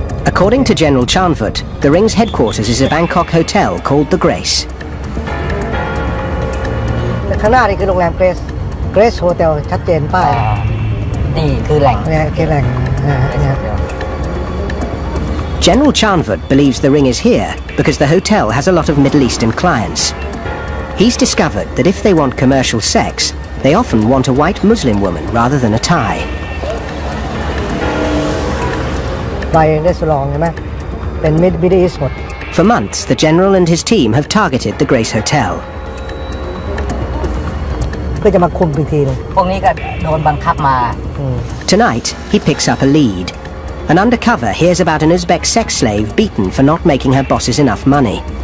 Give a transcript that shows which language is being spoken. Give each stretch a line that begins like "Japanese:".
English: According to General Chanfut, the ring's headquarters is a Bangkok hotel called the Grace.
Thai: แต่ข้างหน้านี่คือโรงแรมเกรสโฮเทลชัดเจนป้าย นี่คือแหล่ง เนี่ยคือแหล่งเนี่ย
English: General Chanfut believes the ring is here because the hotel has a lot of Middle Eastern clients. He's discovered that if they want commercial sex, they often want a white Muslim woman rather than a Thai.
Thai: บายเรสอร์ทใช่ไหมเป็นมิดอีสต์หมด
English: For months, the General and his team have targeted the Grace Hotel.
Thai: เพื่อจะมาคุมอีกทีนึง พวกนี้ก็โดนบังคับมา
English: Tonight, he picks up a lead. An undercover hears about an Uzbek sex slave beaten for not making her bosses enough money.